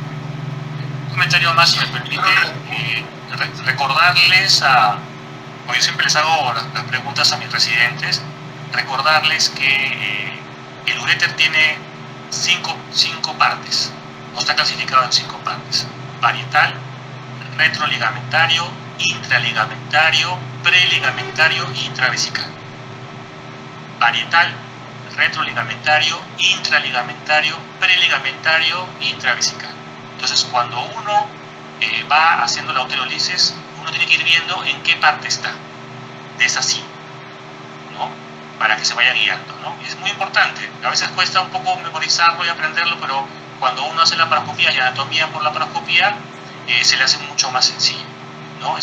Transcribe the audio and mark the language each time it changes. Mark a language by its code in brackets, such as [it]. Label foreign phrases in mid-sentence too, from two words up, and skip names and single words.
[es] Un comentario más, si me permite, recordarles porque yo siempre les hago las preguntas a mis residentes, recordarles que el uréter tiene cinco partes, no está clasificado en 5 partes: parietal, retroligamentario, intraligamentario, preligamentario e intravesical. Parietal, retroligamentario, intraligamentario, preligamentario e intravesical. Entonces, cuando uno va haciendo la ureterolisis, uno tiene que ir viendo en qué parte está de esa 5, ¿no? Para que se vaya guiando, ¿no? Y es muy importante. A veces cuesta un poco memorizarlo y aprenderlo, pero cuando uno hace la laparoscopía y anatomía por la laparoscopía, se le hace mucho más sencillo, ¿no?